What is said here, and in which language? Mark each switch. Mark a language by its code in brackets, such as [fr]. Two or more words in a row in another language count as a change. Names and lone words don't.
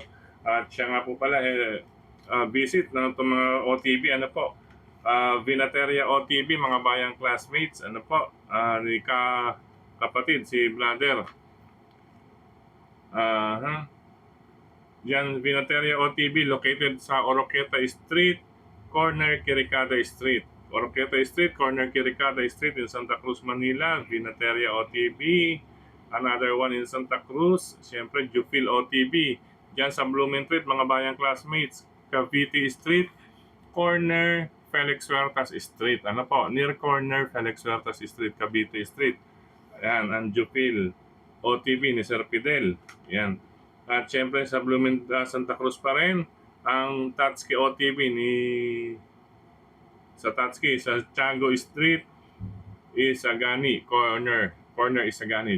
[tl] At siya nga po pala, visit ng mga OTB, Vinateria OTB, mga bayang classmates, ni kapatid, si Blader. Yan, Vinateria OTB, located sa Oroqueta Street, corner Quiricada Street. Oroqueta Street, corner Quiricada Street in Santa Cruz, Manila. Vinateria OTB. [en] Another one in Santa Cruz. [tl] Siyempre, Jupil OTB. Diyan sa Blumentritt, mga bayang classmates. Cavite Street, corner Felix Huertas Street. Near corner Felix Huertas Street, Cavite Street. Ayan, ang Jupil OTB ni Sir Fidel. Ayan. At siyempre sa Santa Cruz pa rin, ang Tatsuki OTB sa Tiago Street, Isagani, corner Isagani.